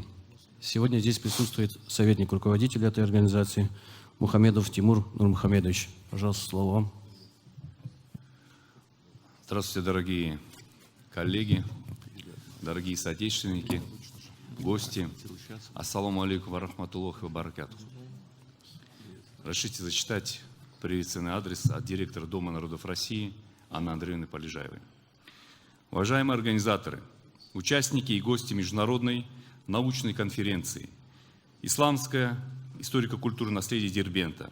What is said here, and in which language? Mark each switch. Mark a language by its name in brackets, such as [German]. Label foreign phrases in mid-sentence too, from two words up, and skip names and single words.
[Russian] Сегодня здесь присутствует советник руководителя этой организации Мухамедов Тимур Нурмухамедович. Пожалуйста, слово вам. Здравствуйте, дорогие коллеги, дорогие соотечественники, гости. [Arabic] السلام عليكم ورحمة الله وبركاته. [Russian] Разрешите зачитать приветственный адрес от директора Дома народов России Анны Андреевны Полежаевой. Уважаемые организаторы, участники и гости международной научной конференции «Исламское историко-культурное наследие Дербента.